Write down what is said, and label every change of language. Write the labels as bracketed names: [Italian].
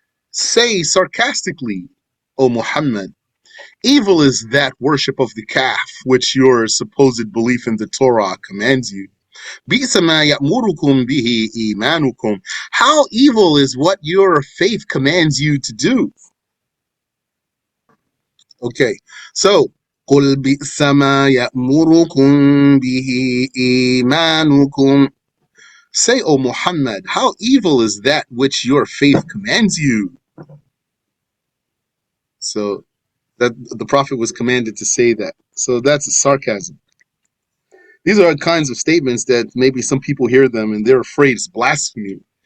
[English] Say sarcastically, O Muhammad, evil is that worship of the calf which your supposed belief in the Torah commands you. [Arabic] بِئْسَ مَا يَأْمُرُكُمْ بِهِ إِيمَانُكُمْ. [English] How evil is what your faith commands you to do. Okay, so [Arabic] قُلْ بِئْسَ مَا يَأْمُرُكُمْ بِهِ إِيمَانُكُمْ. [English] Say, O Muhammad, how evil is that which your faith commands you. So that the Prophet was commanded to say that. So that's a sarcasm. These are kinds of statements that maybe some people hear them and they're afraid it's blasphemy.